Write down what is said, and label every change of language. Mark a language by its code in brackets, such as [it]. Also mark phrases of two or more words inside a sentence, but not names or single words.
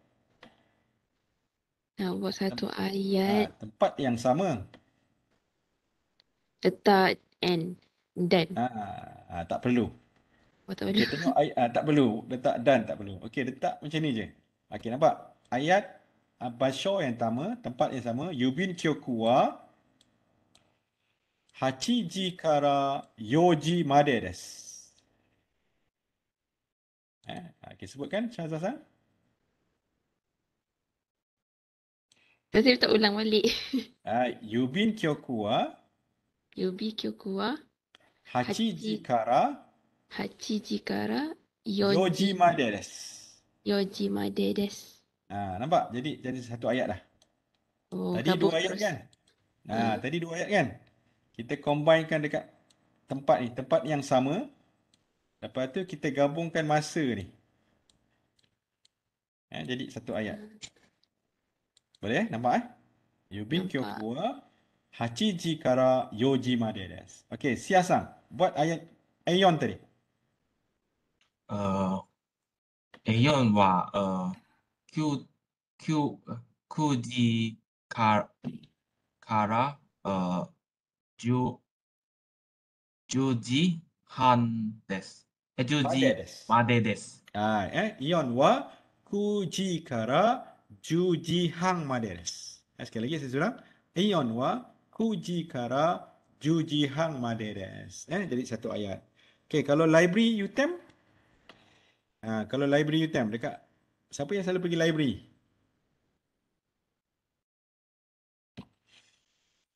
[ms] Nak buat satu ayat, Tempat yang sama. letak and dan. Tak perlu. Oh, tak Okey, boleh. tengok ayat, tak perlu. Letak dan tak perlu. Okey, letak macam ni je. Okey, nampak? Ayat basho yang sama, tempat yang sama. [ja] 郵便局は 8時から4時までです. [ms] Okey, sebutkan Syazah. Nanti tak ulang balik. [ja] 郵便局は郵便局は 8時から 8時から 4 4 時時までです. 4時までです. [ms] Nampak? Jadi satu ayat dah. Oh, Tadi gabung dua ayat terus. kan? Tadi dua ayat kan? Kita combinekan dekat tempat ni, tempat yang sama. Lepas tu kita gabungkan masa ni. Jadi satu ayat. Boleh? Nampak? Yubin Nampak. [ja] 局は 8時から4時までです. [ms] Okey, siasang. Buat ayat Aeon tadi. [ja] Aeon は9時から10時半です. 10時までです. Aeon wa 9時から10時半までです. [ms] Sekali lagi saya ulang. [ja] Aeon wa 9 時から10時半までです. [ms] Jadi satu ayat. Okey, kalau library UTM, kalau library UTM dekat siapa yang selalu pergi library?